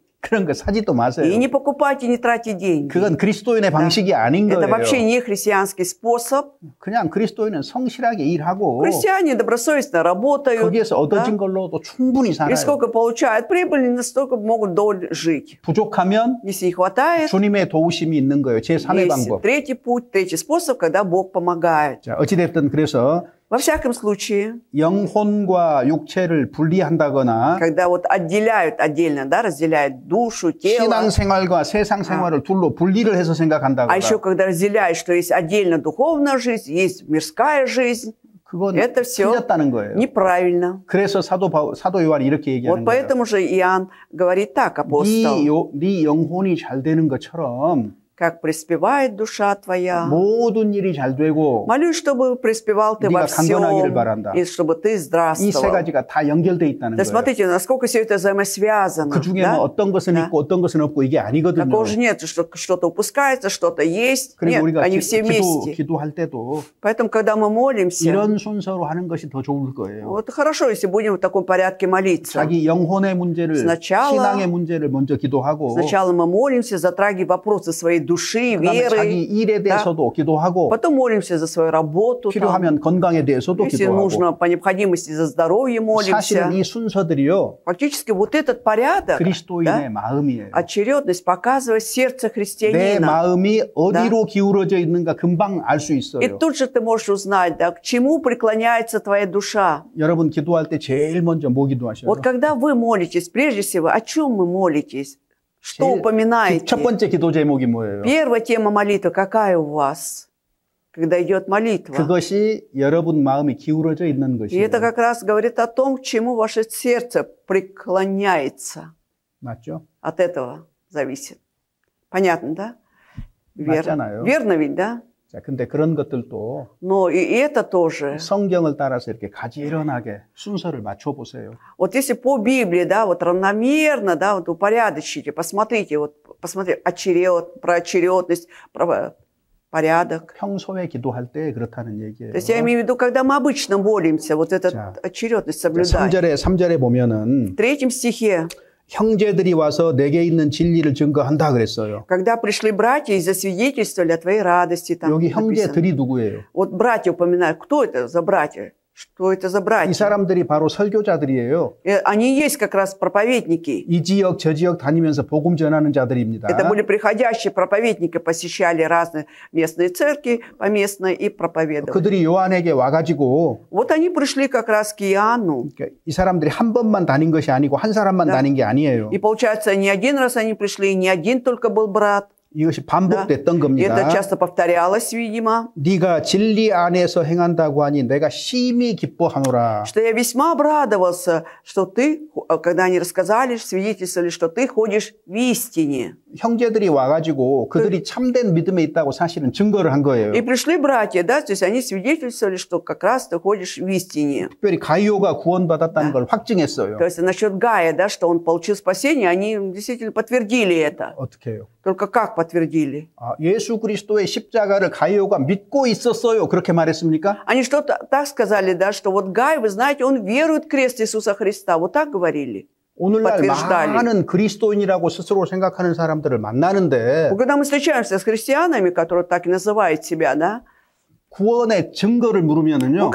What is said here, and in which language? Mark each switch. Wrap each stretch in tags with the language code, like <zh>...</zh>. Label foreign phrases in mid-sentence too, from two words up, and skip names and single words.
<ko>그런 거 사지도 마세요.</ko> <ru>И не покупайте, не тратьте деньги.</ru> <ko>그건 그리스도인의 방식이 아닌</ko> <ru>Это</ru> <ko>거예요.</ko> <ru>вообще не христианский способ.</ru> <ko>그냥 그리스도인은 성실하게 일하고</ko> <ru>Христиане добросовестно работают.</ru> <ko>거기에서 얻어진</ko> <ru>да?</ru> <ko>걸로도 충분히</ko> <ru>И</ru> <ko>살아요.</ko> <ru>сколько получают прибыли, настолько могут доль жить.</ru> <ko>부족하면</ko> <ru>Если не хватает,</ru> <ko>주님의 도우심이 있는 거예요. 제3의</ko> <ru>есть</ru> <ko>방법.</ko> <ru>третий путь, третий способ, когда Бог помогает.</ru> <ko>자, 어찌됐든 그래서</ko> <ru>Во всяком случае,</ru> <ko>영혼과 육체를 분리한다거나</ko> <ru>когда вот отделяют отдельно, да, разделяют душу, тело,</ru> <ko>신앙생활과 세상 생활을 둘로 분리를 해서 생각한다거나</ko> <ru>а еще когда разделяют, что есть отдельно духовная жизнь, есть мирская жизнь,</ru> <ko>그건</ko> <ru>это все</ru> <ko>틀렸다는 거예요.</ko> <ru>неправильно.</ru> <ko>그래서 사도 요한이 이렇게 얘기하는</ko> <ru>Вот</ru> <ko>거예요.</ko> <ru>поэтому же Иоанн говорит так, апостол,</ru> <ko>네 영혼이 잘 되는 것처럼</ko> <ru>как преспевает душа твоя.</ru> <ko>모든 일이 잘 되고</ko> <ru>Молюсь, чтобы преспевал ты во</ru> <ko>네가 강건하기를</ko> <ru>всем,</ru> <ko>바란다.</ko> <ru>и чтобы ты</ru> <ko>이 세</ko> <ru>здравствовал.</ru> <ko>가지가 다 연결돼 있다는</ko> <ru>Да</ru> <ko>거예요.</ko> <ru>смотрите, насколько все это взаимосвязано.</ru> <ko>그 중에</ko> <ru>да?</ru> <ko>뭐 어떤 것은</ko> <ru>Да.</ru> <ko>있고 어떤 것은 없고 이게 아니거든요.</ko> <ru>Такого же нет, что что-то упускается, что-то есть.</ru> <ko>그리고</ko> <ru>Нет,</ru> <ko>우리가</ko> <ru>они все вместе.</ru> <ko>기도할 때도</ko> <ru>Поэтому, когда мы молимся,</ru> <ko>이런 순서로 하는 것이 더 좋을 거예요.</ko> <ru>вот хорошо, если будем в таком порядке молиться.</ru> <ko>자기 영혼의 문제를,</ko> <ru>Сначала-</ru> <ko>신앙의 문제를 먼저 기도하고</ko> <ru>Сначала мы молимся, затрагивая вопросы своей души,</ru> <ko>그다음에 자기</ko> <ru>веры.</ru> <ko>일에 대해서도 기도하고</ko> <ru>Потом молимся за свою работу. там.</ru> <ko>필요하면 건강에 대해서도</ko> <ru>Если</ru> <ko>기도하고</ko> <ru>нужно, по необходимости за здоровье молимся.</ru> <ko>사실은 이 순서들이요</ko> <ru>Фактически вот этот порядок,</ru> <ko>그리스도인의</ko> <ru>да,</ru> <ko>마음이에요.</ko> <ru>очередность показывает сердце</ru> <ko>내</ko> <ru>христианина.</ru> <ko>마음이 어디로 기울어져 있는가 금방 알 수</ko> <ru>И</ru> <ko>있어요.</ko> <ru>тут же ты можешь узнать, да, к чему преклоняется твоя душа.</ru> <ko>여러분 기도할 때 제일 먼저 뭐 기도하셔요?</ko> <ru>Вот когда вы молитесь, прежде всего, о чем вы молитесь? Что</ru> <ko>첫</ko> <ru>упоминаете?</ru> <ko>번째 기도 제목이 뭐예요?</ko> <ru>Первая тема молитвы какая у вас, когда идет молитва?</ru> <ko>그것이 여러분 마음이 기울어져 있는</ko> <ru>И</ru> <ko>것이에요.</ko> <ru>это как раз говорит о том, к чему ваше сердце преклоняется.</ru> <ko>맞죠?</ko> <ru>От этого зависит. Понятно, да?</ru> <ko>맞잖아요.</ko> <ru>Верно ведь, да?</ru> <ko>자, 근데 그런 것들도</ko> <ru>Но и это тоже.</ru> <ko>성경을 따라서 이렇게 가지런하게 순서를 맞춰 보세요.</ko> <ru>Вот если по Библии, да, вот равномерно, да, вот упорядочите, посмотрите, про очередность, про порядок.</ru> <ko>평소에 기도할 때 그렇다는 얘기예요.</ko> <ru>То есть я имею в виду, когда мы обычно молимся, вот эту</ru> <ko>자,</ko> <ru>очередность соблюдать.</ru> <ko>3절에 보면은</ko> <ru>В 3 стихе,</ru> <ko>형제들이 와서 내게 있는 진리를 증거한다 그랬어요.</ko> <ru>когда пришли братья и засвидетельствовали о твоей радости, там</ru> <ko>여기</ko> <ru>написано.</ru> <ko>형제들이 누구예요?</ko> <ru>Вот братья упоминают, кто это за братья? Что это за</ru> <ko>이</ko> <ru>братья?</ru> <ko>사람들이 바로 설교자들이에요.</ko> <ru>Они есть как раз проповедники.</ru> <ko>이 지역 저 지역 다니면서 복음 전하는 자들입니다.</ko> <ru>Это были приходящие проповедники, посещали разные местные церкви поместные и проповедовали.</ru> <ko>그들이 요한에게 와가지고</ko> <ru>Вот они пришли как раз к Иоанну.</ru> <ko>그러니까 이 사람들이 한 번만 다닌 것이 아니고 한 사람만</ko> <ru>Да.</ru> <ko>다닌 게 아니에요.</ko> <ru>И получается, не один раз они пришли, не один только был брат.</ru> <ko>이것이 반복됐던</ko> <ru>И</ru> <ko>겁니다.</ko> <ru>это часто повторялось, видимо,</ru> <ko>네가 진리 안에서 행한다고 하니 내가 심히 기뻐하노라.</ko> <ru>что я весьма обрадовался, что ты, когда они рассказали, свидетельствовали, что ты ходишь в истине.</ru> <ko>형제들이 와가지고 그들이 참된 믿음에 있다고 사실은 증거를 한 거예요.</ko> <ru>И пришли братья, да, то есть они свидетельствовали, что как раз ты ходишь в истине.</ru> <ko>특별히 가이오가 구원받았다는 걸 확증했어요.</ko> <ru>То есть насчет Гая, да, что он получил спасение, они действительно подтвердили это.</ru> <ko>어떻게 해요?</ko> <ru>Только как подтвердили?</ru> <ko>아, 예수 그리스도의 십자가를 가이오가 믿고 있었어요. 그렇게 말했습니까?</ko> <ru>Они что-то так сказали, да, что вот Гай, вы знаете, он верует в крест Иисуса Христа. Вот так говорили.</ru> <ko>오늘날</ko> <ru>подтверждали.</ru> <ko>많은 그리스도인이라고 스스로 생각하는 사람들을 만나는데</ko> <ru>Когда мы встречаемся с христианами, которые так и называют себя, да,</ru> <ko>구원의 증거를 물으면은요.</ko>